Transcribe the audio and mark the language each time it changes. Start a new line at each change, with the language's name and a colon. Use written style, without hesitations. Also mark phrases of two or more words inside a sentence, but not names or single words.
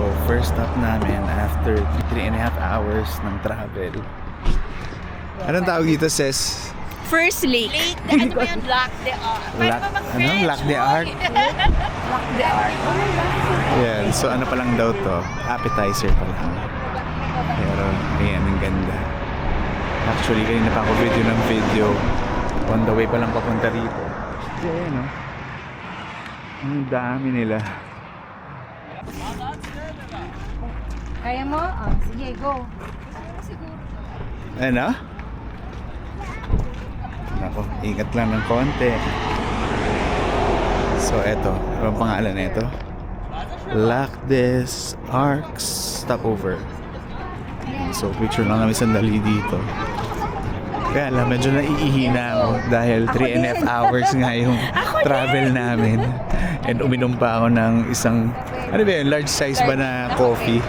English: first stop
Filipino: namin after 3.5 hours ng travel. Anong tawag dito, sis?
English: First lake.
Filipino: Ano ba yun? Lac de Arc. Lac de Arc? Lac de Arc. Yan, so ano pa lang daw to? Appetizer pa lang. Pero, ayan, ang ganda. Actually, kanina pa ako ng video.
English: On the way
Filipino: pa lang papunta rito. Ayan, no? Ang dami nila. Kaya mo? Oh, sige, go. Ano? Nako, ingat lang ng konti. So, eto. Anong pangalan na ito? Lac des Arcs Stopover. So, picture lang kami sandali dito. Kaya lang, medyo naiihina ako dahil 3.5 hours nga yung travel namin. And uminom pa ako ng isang, ano ba yun,
English: large size
Filipino: ba na coffee?